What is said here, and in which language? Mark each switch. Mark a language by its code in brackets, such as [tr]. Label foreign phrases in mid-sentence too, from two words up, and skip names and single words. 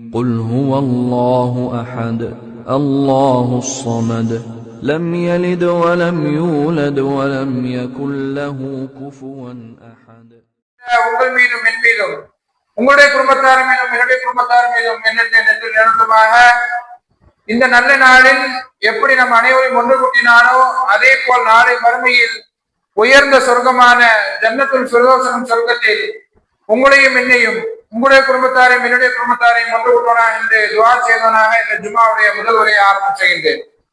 [ar] قل هو الله أحد الله الصمد لم يلد ولم يولد ولم يكن له كفوا أحد. [ta] உங்கள் மீதும் என் மீதும் உங்களுடைய குடும்பத்தார் மீதும் என்னுடைய குடும்பத்தார் மீதும் நிரந்தரமாக இந்த நல்ல நாளில் எப்படி நம் அனைவரையும் ஒன்று கூட்டினானோ அதே போல் நாளை மறுமையில் உயர்ந்த சொர்க்கமான ஜன்னத்துல் ஃபிர்தௌஸ் சொர்க்கத்தில் உங்களையும் என்னையும் உங்களுடைய குடும்பத்தாரையும் என்னுடைய குடும்பத்தாரையும் ஒன்று கூட்டோனா என்று துஆ செய்தவனாக இந்த ஜும்மாவுடைய முதல் உரையை ஆரம்பம் செய்கின்றேன்.